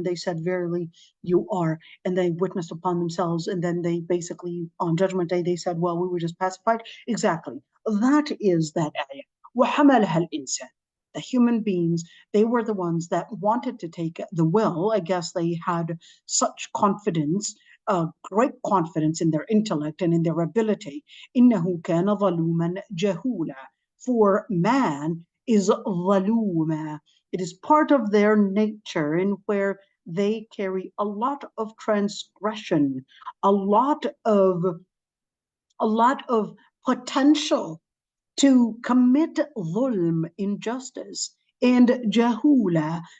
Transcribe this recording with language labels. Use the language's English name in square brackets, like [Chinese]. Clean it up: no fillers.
[English] And they said, verily you are. And they witnessed upon themselves, and then they basically on judgment day they said, well, we were just pacified. Exactly, that is that ayah. [Arabic] وَحَمَلَهَا الْإِنسَانِ, [English] the human beings, they were the ones that wanted to take the will. I guess they had such confidence, great confidence in their intellect and in their ability. [Arabic] إِنَّهُ كَانَ ظَلُومًا جَهُولًا, [English] for man is [Arabic] ظَلُومًا. [English] It is part of their nature in where they carry a lot of transgression, a lot of potential to commit dhulm, injustice, and jahula.